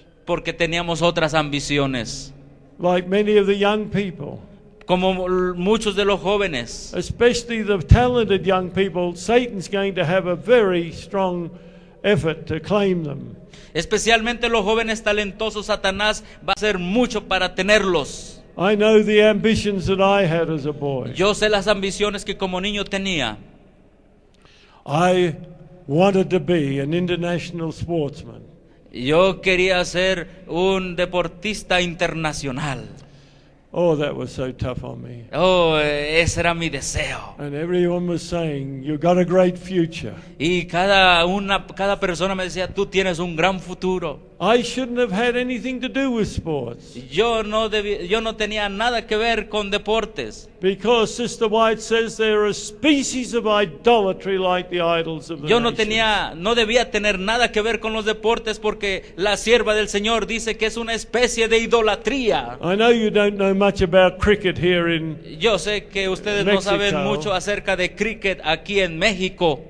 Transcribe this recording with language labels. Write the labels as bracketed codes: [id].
[es] Porque teníamos otras ambiciones. [en] Like many of the young people, [es] Como muchos de los jóvenes, [en] especially the talented young people, Satan's going to have a very strong effort to claim them. [es] especialmente los jóvenes talentosos, Satanás va a hacer mucho para tenerlos. [en] I know the ambitions that I had as a boy. [es] Yo sé las ambiciones que como niño tenía. [en] I wanted to be an international sportsman. [es] Yo quería ser un deportista internacional. [en] Oh, that was so tough on me. [es] Oh, ese era mi deseo. [en] And everyone was saying, you've got a great future. [es] Y cada persona me decía, tú tienes un gran futuro. [en] I shouldn't have had anything to do with sports. [es] Yo no tenía nada que ver con deportes. [en] Because Sister White says they're a species of idolatry like the idols of the [es] Yo no [en] nations. [es] debía tener nada que ver con los deportes porque la sierva del Señor dice que es una especie de idolatría. [en] I know you don't know much about cricket here in, [es] Yo sé que ustedes no saben mucho acerca de cricket aquí en México,